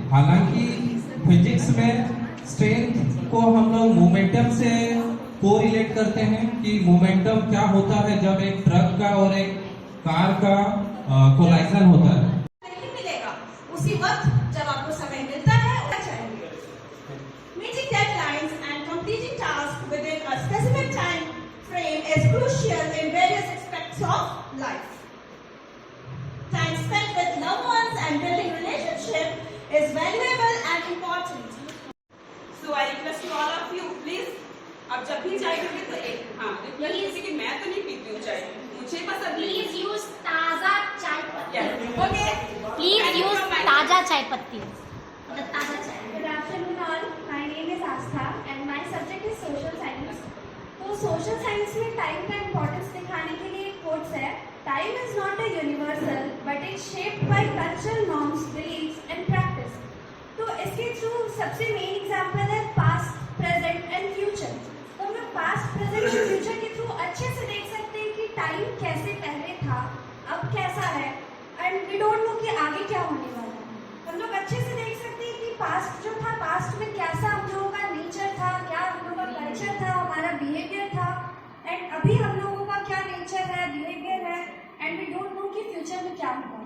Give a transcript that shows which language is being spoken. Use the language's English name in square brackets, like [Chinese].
[Hindi] हालांकि फिजिक्स में स्ट्रेंथ को हम लोग मोमेंटम से को रिलेट करते हैं कि मोमेंटम क्या होता है जब एक ट्रक का और एक कार का कोलाइजन होता है। नहीं मिलेगा उसी वक्त जब आपको समय मिलता है उतना चाहिए। [English] Meeting deadlines and completing tasks within a specific time frame is crucial in various aspects of life. Time spent with loved ones and building relationship is valuable and important. So I request to all of you, please, [Hindi] अब जब भी चाय पीते तो एक request जैसे कि मैं तो नहीं पीती हूँ चाय, मुझे पसंद नहीं। [English] Please use [Hindi] ताजा चाय पत्ती. [English] Okay. Please use [Hindi] ताजा चाय पत्ती. ताजा चाय. [English] Good afternoon all. My name is Astha and my subject is social science. [Hindi] तो social science में time का importance दिखाने के लिए quotes है. [English] Time is not a universal, but it's shaped by cultural norms, beliefs and practice. [Hindi] तो इसके through सबसे main example है past, present and future. तो हम लोग past, present and future के through अच्छे से देख सकते हैं कि time कैसे पहले था, अब कैसा है, [English] and we don't know [Hindi] कि आगे क्या होने वाला है. हम लोग अच्छे से देख सकते हैं कि पास्ट जो था, पास्ट में कैसा हम लोगों का नेचर था, क्या हम लोगों का कल्चर था, हमारा बिहेवियर था, एंड अभी हम लोगों का क्या नेचर है, बिहेवियर है, [English] and we don't know [Hindi] कि फ्यूचर में क्या होगा.